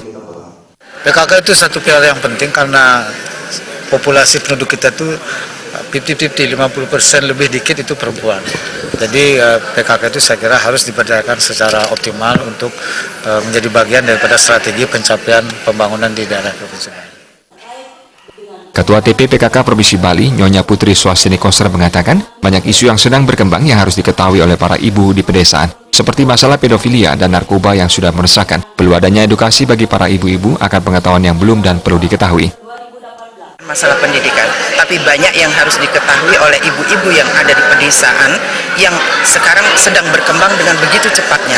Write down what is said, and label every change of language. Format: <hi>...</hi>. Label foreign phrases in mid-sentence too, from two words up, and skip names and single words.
<id>PKK itu satu pilar yang penting karena populasi penduduk kita itu 50-50, 50% lebih dikit itu perempuan. Jadi PKK itu saya kira harus diberdayakan secara optimal untuk menjadi bagian daripada strategi pencapaian pembangunan di daerah Provinsi Bali. Ketua TP PKK Provinsi Bali, Nyonya Putri Swastini Koster mengatakan, banyak isu yang sedang berkembang yang harus diketahui oleh para ibu di pedesaan, seperti masalah pedofilia dan narkoba yang sudah meresahkan. Perlu adanya edukasi bagi para ibu-ibu akan pengetahuan yang belum dan perlu diketahui. Masalah pendidikan, tapi banyak yang harus diketahui oleh ibu-ibu yang ada di pedesaan yang sekarang sedang berkembang dengan begitu cepatnya.</id>